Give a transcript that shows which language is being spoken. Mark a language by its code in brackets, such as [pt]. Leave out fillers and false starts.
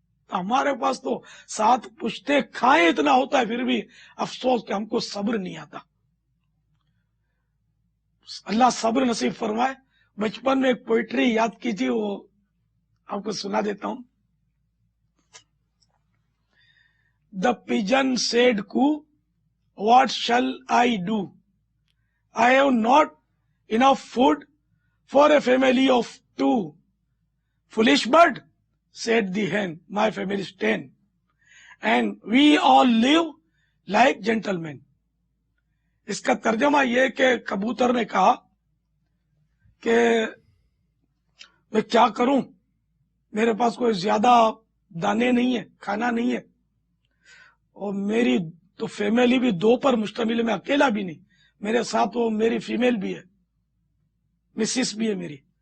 [ur] تو ہمارے پاس تو ساتھ پشتے کھائیں اتنا ہوتا ہے، پھر بھی افسوس کہ ہم کو صبر نہیں آتا. اللہ صبر نصیب فرمائے. بچپن میں ایک پوئٹری یاد کی تھی، وہ آپ کو سنا دیتا ہوں. [en] The pigeon said coo, what shall I do? I have not enough food for a family of 2. Foolish bird, said the hen, my family is 10. And we all live like gentlemen. [ur] اس کا ترجمہ یہ کہ کبوتر نے کہا کہ میں کیا کروں، میرے پاس کوئی زیادہ دانے نہیں ہے، کھانا نہیں ہے، اور میری تو فیملی بھی 2 پر مشتمل ہے، میں اکیلا بھی نہیں، میرے ساتھ وہ میری فیمیل بھی ہے، مسز بھی ہے میری.